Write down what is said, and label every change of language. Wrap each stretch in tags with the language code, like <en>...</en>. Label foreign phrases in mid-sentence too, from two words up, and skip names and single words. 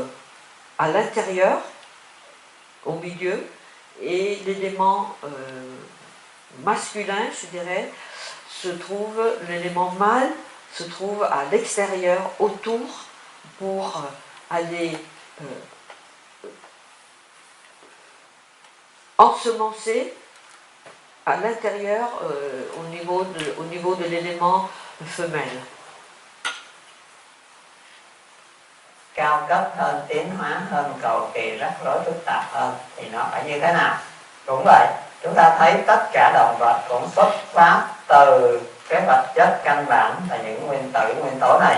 <fr>à l'intérieur, au milieu, et l'élément masculin, je dirais, l'élément mâle se trouve à l'extérieur, autour, pour aller ensemencer à l'intérieur au niveau de l'élément femelle.</fr> <vi>Cao cấp hơn, tiến hóa hơn, cầu kỳ, rắc rối, phức tạp hơn thì nó phải như thế nào? Cũng vậy, chúng ta thấy tất cả động vật cũng xuất phát từ cái vật chất căn bản là những nguyên tử, nguyên tố này.</vi>